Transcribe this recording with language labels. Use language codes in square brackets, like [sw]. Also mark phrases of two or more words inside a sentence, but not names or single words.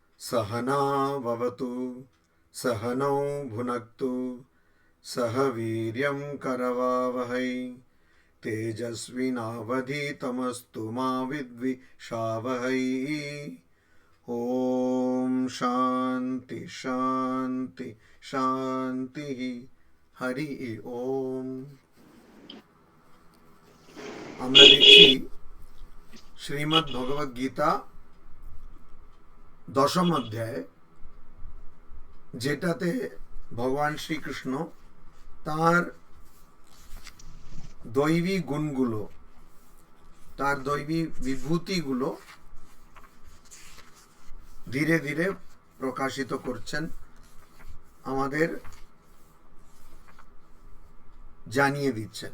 [sa] सहना भवतु सहनौ भुनक्तु सह वीर्यं करवावहै तेजस्विनावधीतमस्तु मा विद्विषावहै। ओम शांति शांति शांति। हरि ओम। [bn] আমরা দেখছি শ্রীমদ্ ভগবদ গীতা দশম অধ্যায়, যেটাতে ভগবান শ্রীকৃষ্ণ তার দৈবী গুণগুলো, তার দৈবী বিভূতিগুলো ধীরে ধীরে প্রকাশিত করছেন, আমাদের জানিয়ে দিচ্ছেন।